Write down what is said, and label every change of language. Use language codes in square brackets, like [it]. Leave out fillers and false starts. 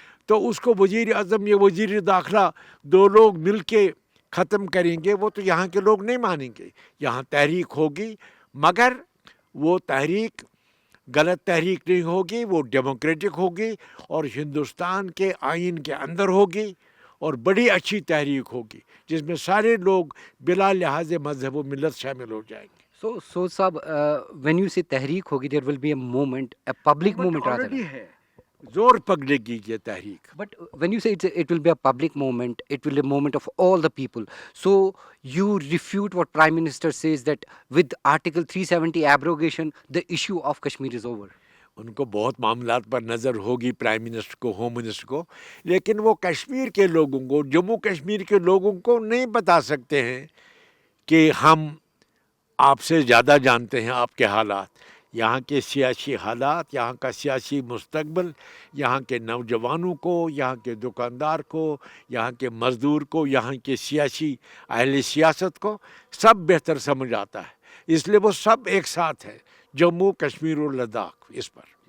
[ur] تو اس کو وزیر اعظم یا وزیر داخلہ دو لوگ مل کے ختم کریں گے، وہ تو یہاں کے لوگ نہیں مانیں گے۔ یہاں تحریک ہوگی، مگر وہ تحریک غلط تحریک نہیں ہوگی، وہ ڈیموکریٹک ہوگی، اور ہندوستان کے آئین کے اندر ہوگی، اور بڑی اچھی تحریک ہوگی جس میں سارے لوگ بلا لحاظ مذہب و ملت شامل ہو جائیں گے۔ [en] so صاحب، when you سے [ur] تحریک ہوگی، [en] there will be a movement, a public movement [ur] already ہے، زور پکڑے گی یہ تحریک۔ [en] But when you say it will be a public movement, it will be a movement of all the people. So you refute what Prime Minister says that with Article 370 abrogation, the issue of Kashmir is over. [ur] ان کو بہت معاملات پر نظر ہوگی، prime minister کو، home minister کو، لیکن وہ کشمیر کے لوگوں کو، جموں کشمیر کے لوگوں کو نہیں بتا سکتے ہیں کہ ہم آپ سے زیادہ جانتے ہیں آپ کے حالات، یہاں کے سیاسی حالات، یہاں کا سیاسی مستقبل، یہاں کے نوجوانوں کو، یہاں کے دکاندار کو، یہاں کے مزدور کو، یہاں کے سیاسی اہل سیاست کو سب بہتر سمجھ آتا ہے، اس لیے وہ سب ایک ساتھ ہے، جموں کشمیر اور لداخ اس پر۔